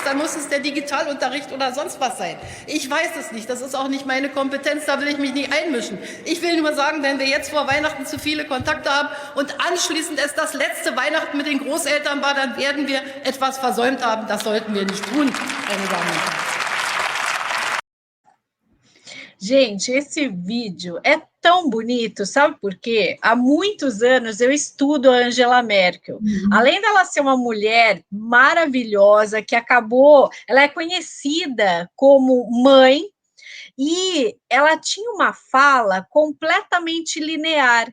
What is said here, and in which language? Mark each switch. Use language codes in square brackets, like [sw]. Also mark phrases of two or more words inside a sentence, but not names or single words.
[de] Dann muss es der Digitalunterricht oder sonst was sein. Ich weiß es nicht. Das ist auch nicht meine Kompetenz. Da will ich mich nicht einmischen. Ich will nur sagen, wenn wir jetzt vor Weihnachten zu viele Kontakte haben und anschließend es das letzte Weihnachten mit den Großeltern war, dann werden wir etwas versäumt haben. Das sollten wir nicht tun, meine Damen und Herren. [pt] Gente, esse vídeo é tão bonito, sabe por quê? Há muitos anos eu estudo a Angela Merkel. Além dela ser uma mulher maravilhosa, que ela é conhecida como mãe, e ela tinha uma fala completamente linear.